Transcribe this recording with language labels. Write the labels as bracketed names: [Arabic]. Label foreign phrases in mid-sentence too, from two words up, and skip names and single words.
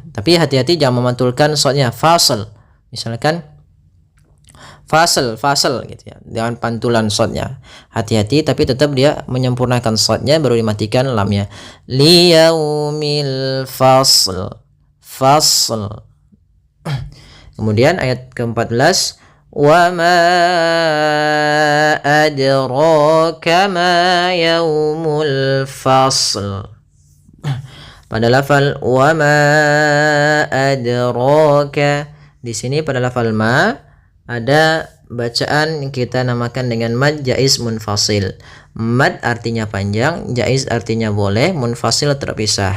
[Indonesian] Tapi hati-hati jangan memantulkan shadnya, fasl. Misalkan fasal gitu ya, dengan pantulan shadnya. Hati-hati, tapi tetap dia menyempurnakan shadnya baru dimatikan lamnya. [Arabic] ليوم الفصل. [Indonesian] Kemudian ayat ke-14, [Arabic] وما أدراك ما يوم الفصل. [Indonesian] Pada lafal [Arabic] وما أدراك, [Indonesian] di sini pada lafal ma ada bacaan yang kita namakan dengan [Arabic] مد جائز منفصل. [Indonesian] Mad artinya panjang, jaiz artinya boleh, munfasil terpisah.